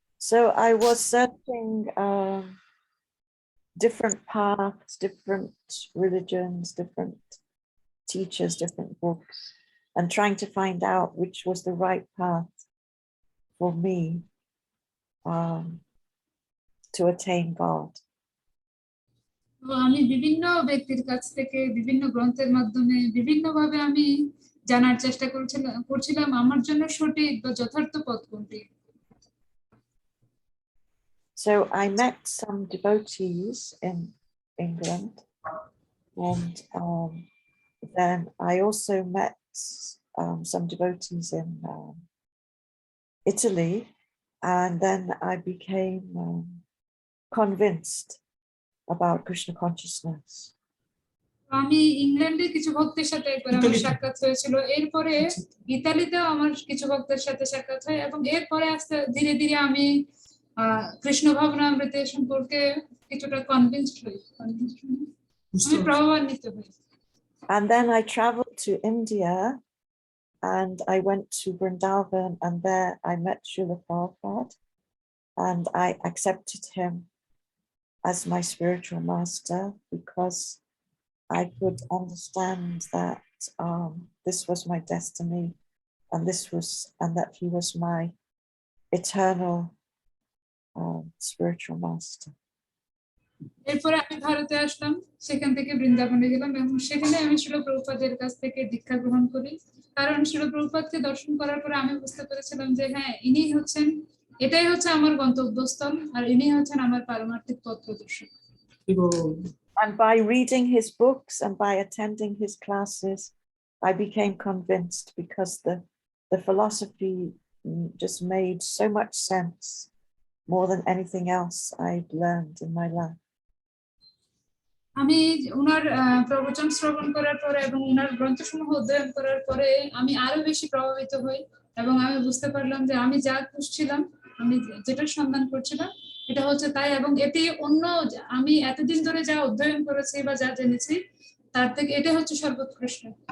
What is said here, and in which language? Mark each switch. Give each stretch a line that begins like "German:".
English: So I was searching different paths, different religions, different teachers, different books, and trying to find out which was the right path for me to attain God.
Bangla: আমি বিভিন্ন ব্যক্তির কাছ থেকে বিভিন্ন গ্রন্থের মাধ্যমে বিভিন্নভাবে আমি জানার চেষ্টা করছিলাম আমার জন্য সঠিক বা যথার্থ পথ কোনটি।
English: So I met some devotees in England, and then I also met some devotees in Italy, and then I became convinced about Krishna consciousness.
Bangla: আমি ইংল্যান্ডে কিছু ভক্তের সাথে একবার আমার সাক্ষাৎ হয়েছিল, এরপরে ইতালিতেও আমার কিছু ভক্তের সাথে সাক্ষাৎ হয়, এবং এরপরে আস্তে ধীরে ধীরে আমি কৃষ্ণ ভাবনামৃত সম্পর্কে কিছুটা কনভিন্সড হই, আমি প্রভাবান্বিত হই।
English: And then I traveled to India, and I went to Vrindavan, and there I met Srila Prabhupada, and I accepted him as my spiritual master because I could understand that this was my destiny, and that he was my eternal spiritual master.
Bangla: এরপরে আমি ভারতে আসলাম, সেখান থেকে বৃন্দাবনে গেলাম, এবং সেখানে আমি শিল প্রভুপাদের কাছ থেকে দীক্ষা গ্রহণ করি, কারণ শিল প্রভুপাদকে দর্শন করার পরে আমি বুঝতে পেরেছিলাম যে হ্যাঁ, এটাই হচ্ছে আমার গন্তব্যস্থল, আর ইনি হচ্ছেন আমার পারমার্থিক পথ প্রদর্শক।
English: And by reading his books and by attending his classes, I became convinced, because the philosophy just made so much sense, more than anything else I'd learned in my life.
Bangla: আমি উনার প্রবচন শ্রবণ করার পরে এবং উনার গ্রন্থসমূহ অধ্যয়ন করার পরে আমি আরো বেশি প্রভাবিত হই, এবং আমি বুঝতে পারলাম যে আমি যা খুঁজছিলাম, আমি যেটার সন্ধান করছিলাম, এটা হচ্ছে তাই, এবং এটি অন্য আমি এতদিন ধরে যা অধ্যয়ন করেছি বা যা জেনেছি তার থেকে এটা হচ্ছে সর্বোৎকৃষ্ট।